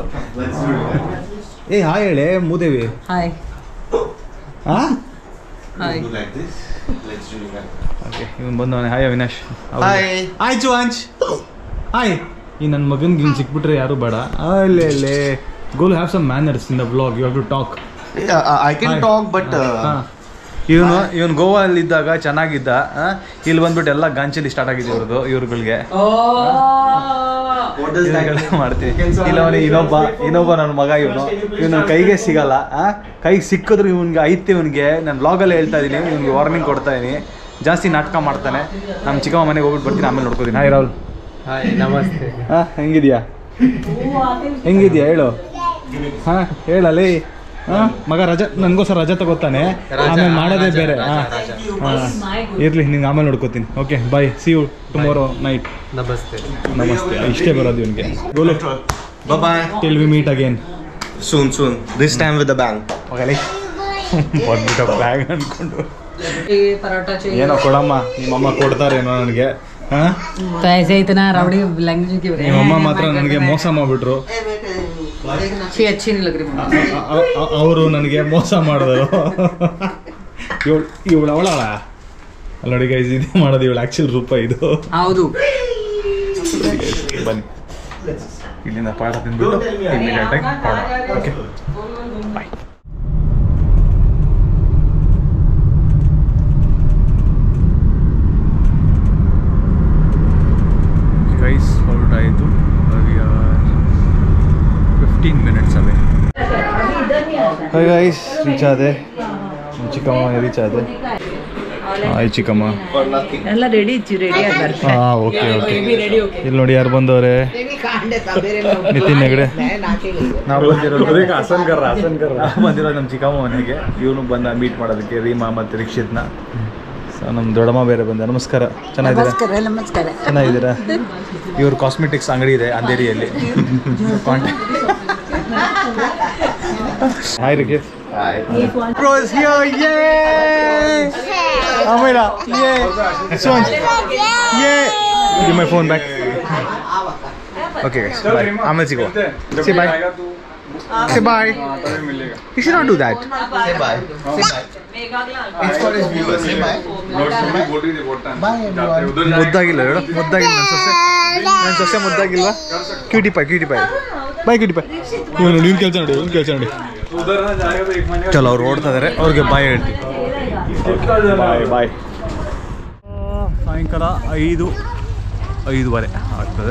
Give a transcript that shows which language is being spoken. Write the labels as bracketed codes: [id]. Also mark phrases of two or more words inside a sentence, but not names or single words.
[kn] ಏ ಹಾಯ್ ಹೇಳೆ ಮೂದೇವಿ. ಹಾಯ್. ಹಾಂ ಹಾಯ್. ಓಕೆ, ಇವನು ಬಂದವನೇ. ಹಾಯ್ ಅವಿನಾಶ್. ಹಾಯ್ ಚುವಾಂಚ್. ಹಾಯ್. ಈ ನನ್ನ ಮಗನಿಗೆ ಇನ್ನು ಸಿಕ್ಬಿಟ್ರೆ ಯಾರು ಬೇಡ. [en] ಅಲ್ಲೇ ಗೋಲ್ have some manners in the vlog. You have to talk. I can talk, but [kn] ಇವನು ಗೋವಾಲ್ಲಿದ್ದಾಗ ಚೆನ್ನಾಗಿದ್ದ. ಇಲ್ಲಿ ಬಂದ್ಬಿಟ್ಟು ಎಲ್ಲ ಗಾಂಚಲಿ ಸ್ಟಾರ್ಟ್ ಆಗಿದೆ ಇವ್ರುಗಳಿಗೆ ಮಾಡ್ತೀವಿ. ಇಲ್ಲ ಇನ್ನೊಬ್ಬ ನನ್ನ ಮಗ, ಇವನು ಕೈಗೆ ಸಿಗಲ್ಲ. ಕೈಗೆ ಸಿಕ್ಕಿದ್ರು ಇವನ್ಗೆ ಐತೆ. ಇವನಿಗೆ ನಾನು ವ್ಲಾಗಲ್ಲೇ ಹೇಳ್ತಾ ಇದ್ದೀನಿ, ಇವ್ನಿಗೆ ವಾರ್ನಿಂಗ್ ಕೊಡ್ತಾ ಇದ್ದೀನಿ. ಜಾಸ್ತಿ ನಾಟಕ ಮಾಡ್ತಾನೆ. ನಮ್ಮ ಚಿಕ್ಕಮ್ಮ ಮನೆಗೆ ಹೋಗ್ಬಿಟ್ಟು ಬರ್ತೀನಿ, ಆಮೇಲೆ ನೋಡ್ಕೋತೀನಿ. ಹಾಯ್ ರಾಹುಲ್. ಹಾಯ್, ನಮಸ್ತೆ. ಹೆಂಗಿದ್ಯಾ ಹೇಳು. ಹಾಂ ಹೇಳಲ್ಲಿ. ಮಗ ರಜಾ, ನನಗೋಸ್ಕರ ರಜಾ ತಗೋತಾನೆ, ಆಮೇಲೆ ಮಾಡೋದೇ ಬೇರೆ. ಇರ್ಲಿ, ನಿಂಗೆ ಆಮೇಲೆ ನೋಡ್ಕೋತೀನಿ. [en] Okay, bye, see you tomorrow night. [kn] ನಮಸ್ತೆ. ಇಷ್ಟೇ ಬರೋದು ಇವನಿಗೆ. ಗೋಲು, [en] Bye-bye. Till we meet again Soon. This time with the bang. [kn] ಬಂದ್ಬಿಟ್ಟು ಬ್ಯಾಗ್ ಅಂದ್ಕೊಂಡು ಪರೋಟ ಏನೋ ಕೊಡಮ್ಮ, ನಿಮ್ಮಮ್ಮ ಕೊಡ್ತಾರೇನೋ ನನಗೆ. ಹಾಂ, [hi] ऐसे इतना रावड़ी लैंग्वेज की [kn] ನಿಮ್ಮಮ್ಮ ಮಾತ್ರ ನನಗೆ ಮೋಸ ಮಾಡಿಬಿಟ್ರು. [hi] अच्छी नहीं लग रही. [kn] ಅವರು ನನಗೆ ಮೋಸ ಮಾಡಿದ್ರು. ಇವಳು ಅವಳ ಅಲ್ಲಡಿ ಗೈಸ್, ಇದು ಮಾಡೋದು ಇವಳು ಆ್ಯಕ್ಚುಲ್ ರೂಪ ಇದು. ಹೌದು. ಬನ್ನಿ, ಇಲ್ಲಿಂದ ಪಾಠ ತಿಂದ್ಬಿಟ್ಟು ಇಮಿಡಿಯೇಟಾಗಿ ಪಾಠ. [en] Okay, bye. Guys, ಹೊರಟಾಯಿತು. 15 minutes away. Hi guys, [kn] ರೀಚ್ ಆದೆ. ಚಿಕ್ಕಮ್ಮ ರೀಚ್ ಆದೆ. ಹಾಯ್ ಚಿಕ್ಕಮ್ಮ. ಎಲ್ಲ ರೆಡಿ ಆಗ್ತಾರೆ. ಹಾಂ, ಓಕೆ. ಇಲ್ಲಿ ನೋಡಿ ಯಾರು ಬಂದವ್ರೆ. ನಿತಿನ್ ಹೆಗಡೆ. ನಾವು ಬಂದಿರೋದು ನಮ್ಮ ಚಿಕ್ಕಮ್ಮ ಮನೆಗೆ. ಇವನು ಬಂದ ಮೀಟ್ ಮಾಡೋದಕ್ಕೆ, ರೀಮಾ ಮತ್ತು ರಿಕ್ಷಿತ್ನ. ಸೊ ನಮ್ಮ ದೊಡ್ಡಮ್ಮ ಬೇರೆ ಬಂದ. ನಮಸ್ಕಾರ. ಚೆನ್ನಾಗಿದ್ದೀರಾ? ನಮಸ್ಕಾರ. ಚೆನ್ನಾಗಿದ್ದೀರಾ? ಇವ್ರ ಕಾಸ್ಮೆಟಿಕ್ಸ್ ಅಂಗಡಿ ಇದೆ ಅಂಧೇರಿಯಲ್ಲಿ. ಕಾಂಟ್ಯಾಕ್ಟ್. [en] Hi Ricky. Hi. Bro is here. Yay! Amira. Yay. Swanj. Yay. Give my phone back. Okay guys. Bye. I'm let's go. Say bye. Say bye. You should not do that. Say bye. It's for his viewers. Say bye. Bye everyone. [kn] ಮುದ್ದಾಗಿಲ್ಲ ಹೇಳು. ಮುದ್ದಾಗಿಲ್ಲ ನನ್ನ ಸೊಸೆ ಮುದ್ದಾಗಿಲ್ವಾ? [en] Cutie pie. Bye cutie pie. [kn] ಇವನು ಕೆಲಸ ನೋಡಿ. ಚಲೋ, ಅವ್ರು ಓಡ್ತಾ ಇದಾರೆ, ಅವ್ರಿಗೆ ಬಾಯ್ ಹೇಳ್ತೀವಿ. ಬಾಯ್. ಸಾಯಂಕಾಲ 5:30 ಆಗ್ತದೆ.